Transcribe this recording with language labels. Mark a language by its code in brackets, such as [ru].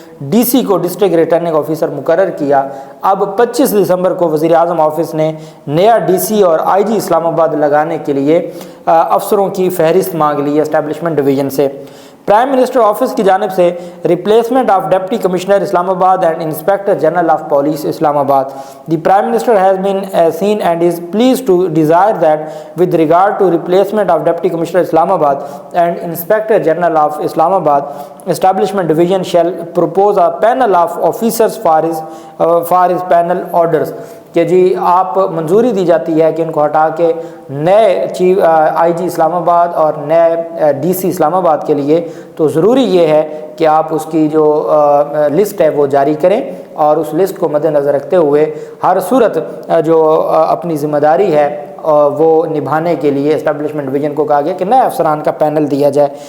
[ur] D C کو district returning officer مقرر کیا۔ اب 25 دسمبر کو وزیر اعظم آفس نے نیا ڈی سی اور آئی جی اسلام آباد لگانے کے لیے افسروں کی فہرست مانگ لی ہے اسٹیبلشمنٹ ڈویژن سے۔ پرائم منسٹر آفس کی جانب سے [en] replacement of deputy commissioner Islamabad [ur] and inspector general of police اسلام آباد. [en] The Prime Minister has been seen and is pleased to desire that with regard to replacement of Deputy Commissioner Islamabad and Inspector General of Islamabad, Establishment Division shall propose a panel of officers for his panel orders. [ur] کہ جی آپ منظوری دی جاتی ہے کہ ان کو ہٹا کے نئے چیف آئی جی اسلام آباد اور نئے ڈی سی اسلام آباد کے لیے تو ضروری یہ ہے کہ آپ اس کی جو لسٹ ہے وہ جاری کریں اور اس لسٹ کو مد نظر رکھتے ہوئے ہر صورت جو اپنی ذمہ داری ہے وہ نبھانے کے لیے اسٹیبلشمنٹ ڈویژن کو کہا گیا کہ نئے افسران کا پینل دیا جائے.